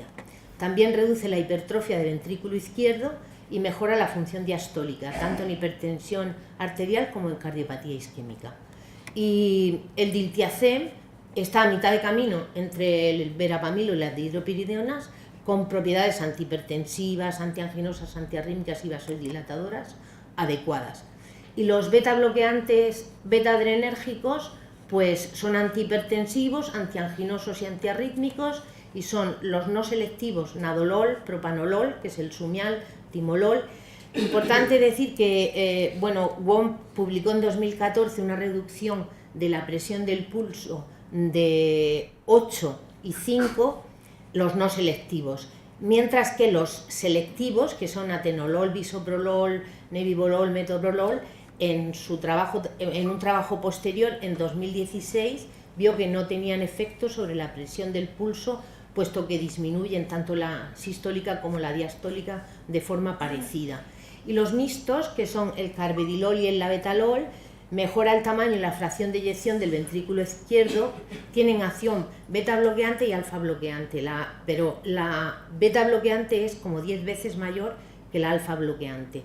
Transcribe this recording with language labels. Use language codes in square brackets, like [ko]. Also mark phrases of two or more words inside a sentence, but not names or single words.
[es] También reduce la hipertrofia del ventrículo izquierdo y mejora la función diastólica, tanto en hipertensión arterial como en cardiopatía isquémica. Y el diltiazem está a mitad de camino entre el verapamilo y las dihidropiridonas, con propiedades antihipertensivas, antianginosas, antiarrítmicas y vasodilatadoras adecuadas. Y los beta bloqueantes beta adrenérgicos pues son antihipertensivos, antianginosos y antiarrítmicos, y son los no selectivos nadolol, propanolol, que es el sumial, timolol. Importante decir que Wong publicó en 2014 una reducción de la presión del pulso de 8 y 5, los no selectivos, mientras que los selectivos, que son atenolol, bisoprolol, nebivolol, metoprolol, en un trabajo posterior, en 2016, vio que no tenían efecto sobre la presión del pulso, puesto que disminuyen tanto la sistólica como la diastólica de forma parecida. Y los mixtos, que son el carvedilol y el labetalol, mejora el tamaño y la fracción de eyección del ventrículo izquierdo, tienen acción beta bloqueante y alfa bloqueante, pero la beta bloqueante es como 10 veces mayor que la alfa bloqueante.